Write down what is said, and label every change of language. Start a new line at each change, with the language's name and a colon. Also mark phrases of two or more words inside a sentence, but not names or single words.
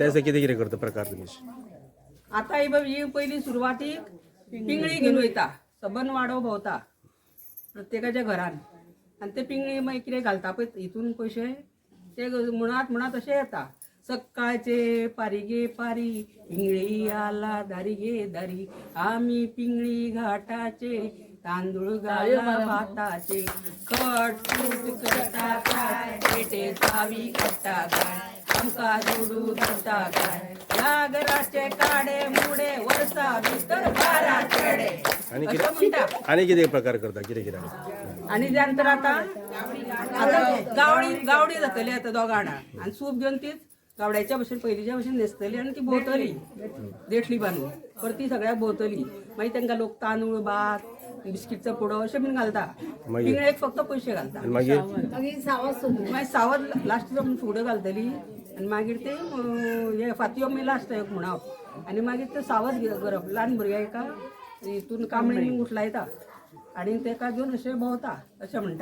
Konkani: त्याचा कितें कितें करता प्रकार तुम्ही? आता ही पहिली सुरवातीक पिंगळी घेवन वयता सबन वाडो भोंवता प्रत्येकाच्या घरान आणि ते पिंगळी मागीर कितें घालता पळय हितून पयशे ते म्हणत अशें येता. सकाळचे पारी गे पारी पिंगळी आला दारी गे दारी आम्ही पिंगळी घाटाचे तांदूळ गाला भाताचे खट फूट करता काय पेटे चावी करता काय आमका जोडू धरता काय नागराचे काडे मुडे वर्षा भीतर बारा चढे आणि असं म्हणता. आणि किती प्रकार करता किती किती आणि त्यानंतर आता गावडी जातली आता दोघांना आणि सूप घेऊन तीच गावड्याच्या भशेन पहिलीच्या भशेन न्हेसतली आणि ती भोवतली देठली बांधून परत ती सगळ्या भोवतली मागीर तांकां लोक तांदूळ भात बिस्किटचो पुडो अशें बीन घालता मागीर? पिंगळेक फक्त पयशे घालता आणि मागीर मागीर सावज सोडली मागीर सावद लास्ट फुडो घालतली आणि मागीर ते हे फातयो बी लास्ट एक म्हणप आणि मागीर ते सावद करप ल्हान भुरग्यां एका हितून कांबळेन उठलायता आणि तेका घेवन अशें भोंवता अशें म्हणटा